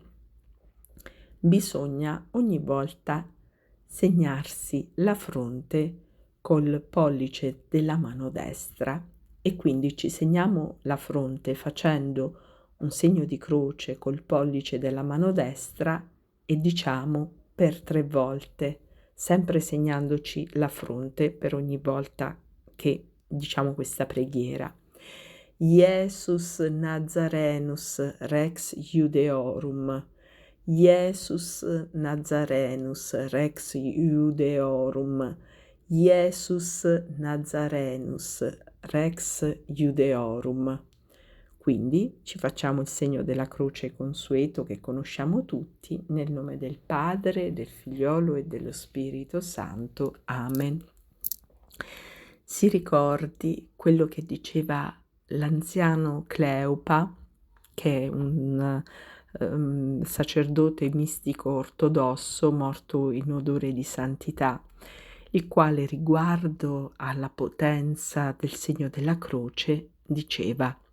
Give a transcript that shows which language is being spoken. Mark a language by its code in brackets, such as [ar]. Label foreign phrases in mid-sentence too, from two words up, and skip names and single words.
[it] bisogna ogni volta segnarsi la fronte col pollice della mano destra e quindi ci segniamo la fronte facendo un segno di croce col pollice della mano destra e diciamo per 3 volte, sempre segnandoci la fronte per ogni volta che diciamo questa preghiera. [la] Iesus Nazarenus Rex Iudeorum, Iesus Nazarenus Rex Iudeorum, Iesus Nazarenus Rex Iudeorum. [it] Quindi ci facciamo il segno della croce consueto che conosciamo tutti, nel nome del Padre, del Figliolo e dello Spirito Santo. Amen. Si ricordi quello che diceva l'anziano Cleopa, che è un sacerdote mistico ortodosso morto in odore di santità, il quale riguardo alla potenza del segno della croce diceva: